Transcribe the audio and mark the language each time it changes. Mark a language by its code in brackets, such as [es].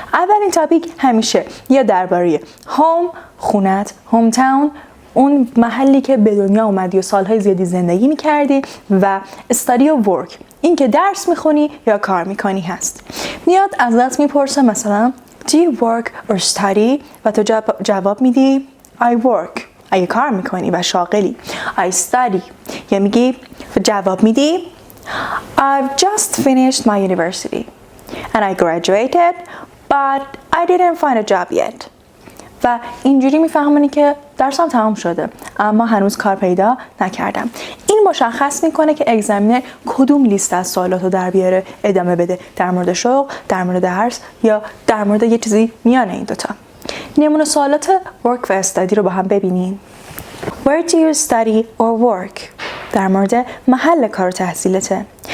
[fa] اولین تاپیک همیشه یا درباره هوم، خونت، هوم تاون، اون محلی که به دنیا اومدی و سالهای زیادی زندگی میکردی و استادی و ورک، این که درس میخونی یا کار میکنی هست. میاد ازت میپرسه مثلا [en] Do you work or study؟ [fa] و تو جواب میدی [en] I work. [fa] اگه کار میکنی و شاغلی. [en] I study. [fa] یا میگی جواب میدی [en] I've just finished my university and I graduated but I didn't find a job yet. [fa] و اینجوری میفهمونی که درسم تمام شده اما هنوز کار پیدا نکردم. این مشخص میکنه که اگزمینر کدوم لیست از سوالات رو در بیاره ادامه بده، در مورد شغل، در مورد درس یا در مورد یه چیزی میان این دوتا. نمونه سوالات work و study رو با هم ببینین. [en] Where do you study or work؟ [fa] در مورد محل کار و تحصیلته.